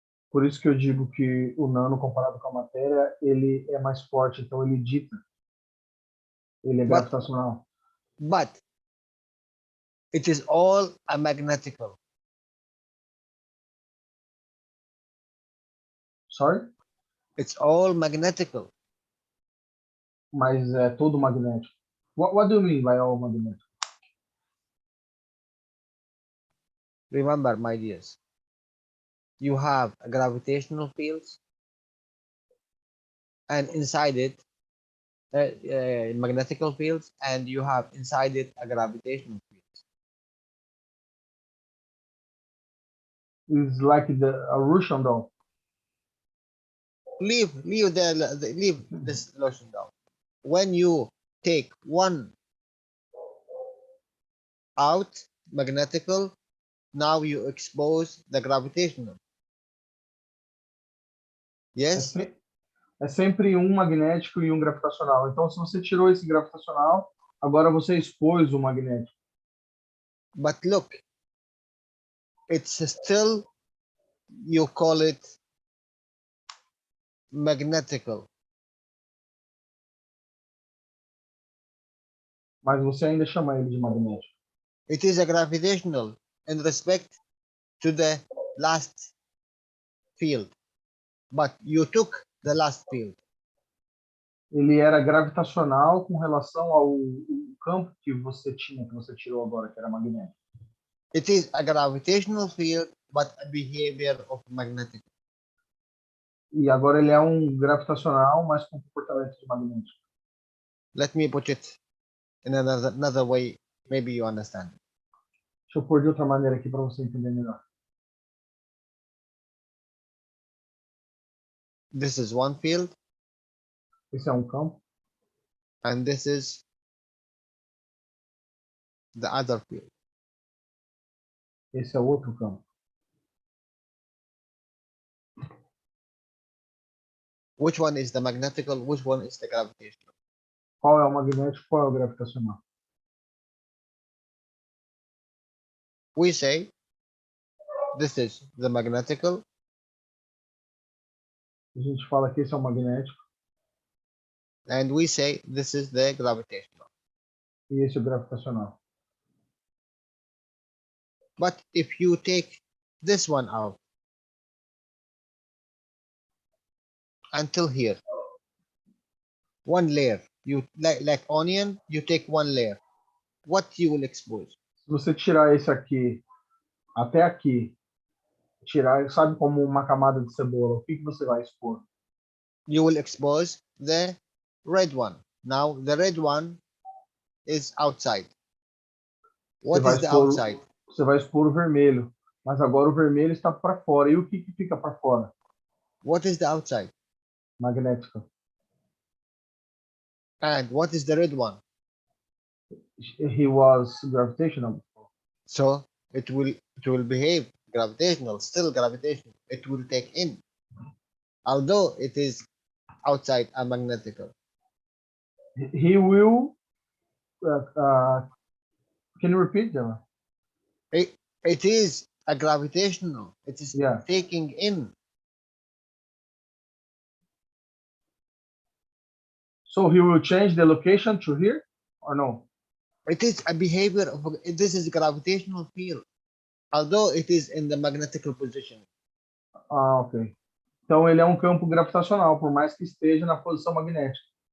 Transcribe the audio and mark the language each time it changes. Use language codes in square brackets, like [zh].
[pt] Por isso que eu digo que o nano comparado com a matéria, ele é mais forte, então ele dita. Ele é gravitacional. [en] But it is all a magnetical. Sorry? It's all magnetical. [pt] Mas é todo magnético. [en] What do you mean by all magnetic? Remember, my dears, you have a gravitational fields, and inside it, magnetical fields, and you have inside it a gravitational field. It's like a Russian doll. Leave this lotion down. When you take one out, magnetical, now you expose the gravitational. Yes? [pt] É sempre um magnético e um gravitacional. Então, se você tirou esse gravitacional, agora você expôs o magnético. [en] But look, it's still, you call it magnetical. [pt] Mas você ainda chama ele de magnético. [en] It is a gravitational in respect to the last field, but you took the last field. [pt] Ele era gravitacional com relação ao campo que você tinha, que você tirou agora, que era magnético. [en] It is a gravitational field, but a behavior of magnetic. [pt] E agora ele é um gravitacional, mas com comportamento de magnético. [en] Let me put it in another way. Maybe you understand. [pt] Deixa eu pôr de outra maneira aqui para você entender melhor. [en] This is one field, [pt] Esse é um campo. [en] and this is the other field. [pt] Esse é o outro campo. [en] Which one is the magnetical? Which one is the gravitational? [pt] Qual é o magnético? Qual é o gravitacional? [en] We say this is the magnetical, [pt] A gente fala que esse é o magnético [en] and we say this is the gravitational. [pt] e esse é o gravitacional. [en] But if you take this one out until here, one layer, you like onion, you take one layer. What you will expose? [pt] Se você tirar esse aqui até aqui, tirar, sabe, como uma camada de cebola, o que você vai expor? [en] You will expose the red one. Now the red one is outside. What is the outside? [pt] Você vai expor o vermelho, mas agora o vermelho está para fora. E o que fica para fora? [en] What is the outside? [pt] Magnética. [en] And what is the red one? He was gravitational. So it will behave gravitational, still gravitational. It will take in, although it is outside a magnetical. He will. Can you repeat, Jalal? It is a gravitational. It is taking in. So he will change the location to here or no? It is a behavior of this is gravitational field, although it is in the magnetical position. Ah, ok. [pt] Então ele é um campo gravitacional, por mais que esteja na posição magnética.